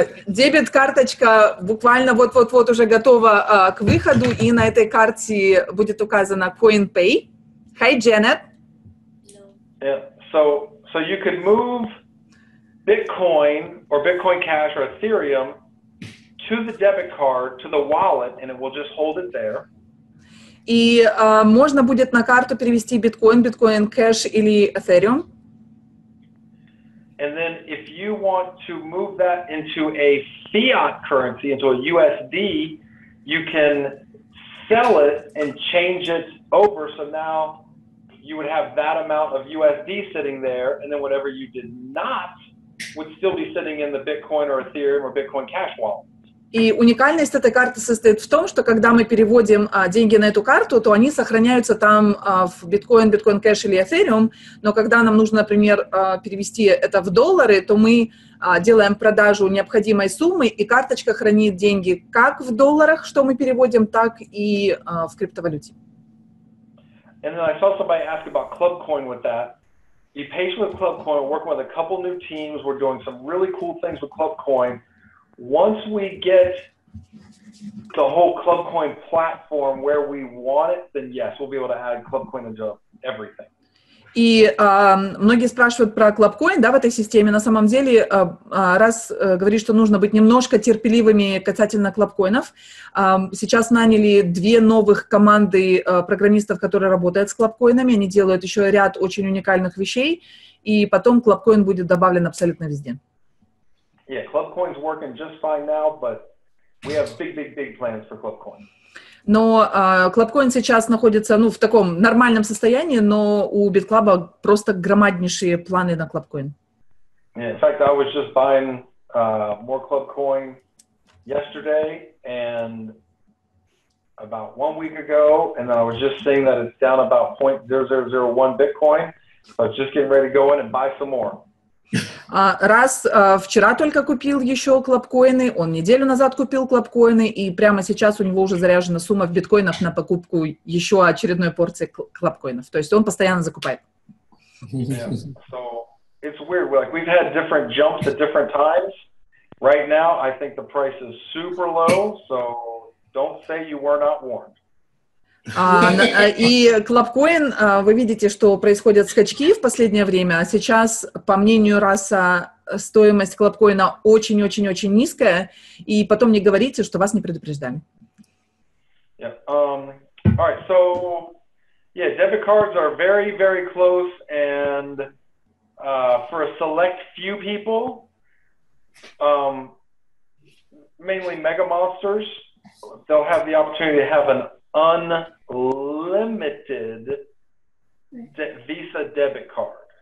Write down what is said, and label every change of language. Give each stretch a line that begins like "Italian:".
Russian: Дебет-карточка буквально вот-вот-вот уже готова к выходу, и на этой карте будет указано CoinPay.
English: Hi, Janet. Yeah. So you could move Bitcoin or Bitcoin Cash or Ethereum to the debit card, to the wallet, and it will just hold it there.
Russian: И можно будет на карту перевести биткоин, биткоин кэш или Ethereum.
English: And then if you want to move that into a fiat currency, into a USD, you can sell it and change it over. So now you would have that amount of USD sitting there, and then whatever you did not would still be sitting in the Bitcoin or Ethereum or Bitcoin Cash wallet.
Russian: И уникальность этой карты состоит в том, что когда мы переводим деньги на эту карту, то они сохраняются там в биткоин, биткоин кэш или эфириум, но когда нам нужно, например, перевести это в доллары, то мы делаем продажу необходимой суммы, и карточка хранит деньги как в долларах, что мы переводим, так и в криптовалюте.
English: And then I saw somebody ask about ClubCoin with that. Be patient with ClubCoin. We're working with a couple new teams. We're doing some really cool things with ClubCoin. Once we get the whole ClubCoin platform where we want it, then yes, we'll be able to add ClubCoin into everything.
Russian: И многие спрашивают про ClubCoin, да, в этой системе. На самом деле, раз говорит, что нужно быть немножко терпеливыми касательно ClubCoin'ов, сейчас наняли 2 новых команды программистов, которые работают с ClubCoin'ами. Они делают еще ряд очень уникальных вещей, и потом ClubCoin будет добавлен абсолютно везде.
English: Yeah, ClubCoin's working just fine now, but we have big plans for ClubCoin.
Russian: Но ClubCoin сейчас находится, в таком нормальном состоянии, но у BitClub просто громаднейшие планы на ClubCoin.
English: Yeah, in fact, I was just buying more ClubCoin yesterday and about 1 week ago, and then I was just seeing that it's down about 0.0001 Bitcoin, so I was just getting ready to go in and buy some more.
Russian: Раз вчера только купил еще клабкоины, он неделю назад купил клабкоины, и прямо сейчас у него уже заряжена сумма в биткоинах на покупку еще очередной порции клабкоинов. То есть он постоянно закупает.
English: Yeah. So it's weird. Like we've had different jumps at different times. Right now, I think the price is super low, so don't say you were not warned.
Russian: И клабкоин, вы видите, что происходят скачки в последнее время, а сейчас, по мнению Раса, стоимость клабкоина очень-очень-очень низкая, и потом не говорите, что вас не предупреждали.
English: Yeah. All right. So, yeah, debit cards are very, very close, and for a select few people, mainly mega monsters, they'll have the opportunity to have an unlimited Visa debit card.